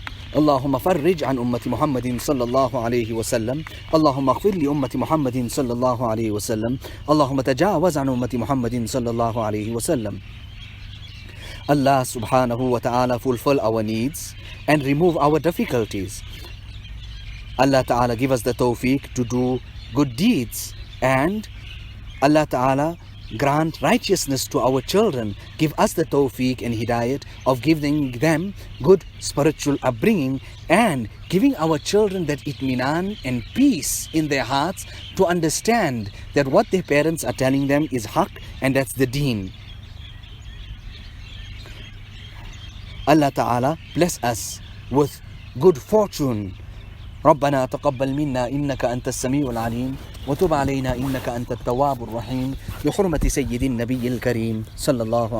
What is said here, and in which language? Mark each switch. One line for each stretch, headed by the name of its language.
Arabic: اللهم فرج عن أمة محمد صلى الله عليه وسلم. اللهم اغفر لأمة محمد صلى الله عليه وسلم. اللهم تجاوز عن أمة محمد صلى الله عليه وسلم.
English: Allah subhanahu wa ta'ala fulfill our needs and remove our difficulties. Allah ta'ala give us the tawfiq to do good deeds, and Allah ta'ala grant righteousness to our children. Give us the tawfiq and hidayat of giving them good spiritual upbringing and giving our children that itminan and peace in their hearts to understand that what their parents are telling them is haqq and that's the deen. Allah Ta'ala bless us with good fortune.
Arabic: ربنا تقبل منا إنك أنت السميع العليم وتب علينا إنك أنت التواب الرحيم بحرمة سيد النبي الكريم صلى الله عليه وسلم.